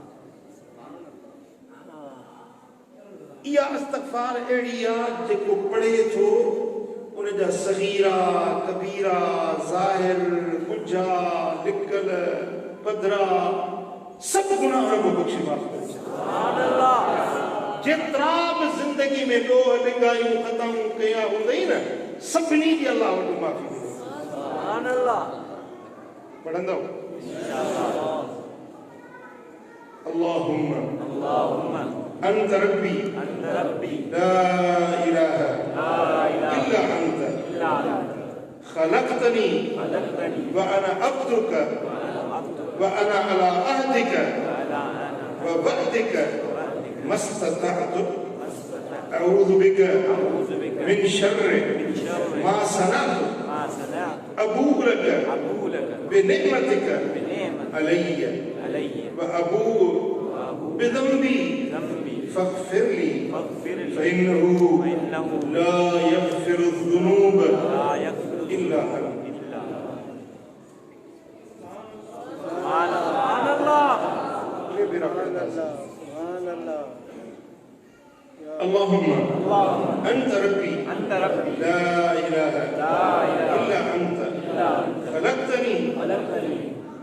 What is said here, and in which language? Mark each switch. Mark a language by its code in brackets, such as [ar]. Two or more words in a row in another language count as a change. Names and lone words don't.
[sd] इहा इस्तिग़फ़ार अहिड़ी आहे जेको पढ़े थो उन जा सगीरा कबीरा ज़ाहिर कुझा लिकल पधरा सभु गुनाह रब बख़्शे माफ़ करे। [ar] سبحان الله. [sd] जेतिरा बि ज़िंदगी में ॾोह ॾिंगायूं ख़ताऊं कया हूंदई न सभिनी जी अल्लाह वटि माफ़ी मिले। [ar] سبحان الله. पढ़ंदव اللهم أنت ربي لا إله إلا أنت خلقتني و أنا عبدك و أنا على عهدك و وعدك ما استطعت أعوذ بك من شر ما صنعت أبوء لك بنعمتك علي و أبوء بذنبي فاغفر لي فإنه لا يغفر ذنوب إلا أنت. سبحان الله. اللهم أنت ربي لا إله إلا أنت خلقتني و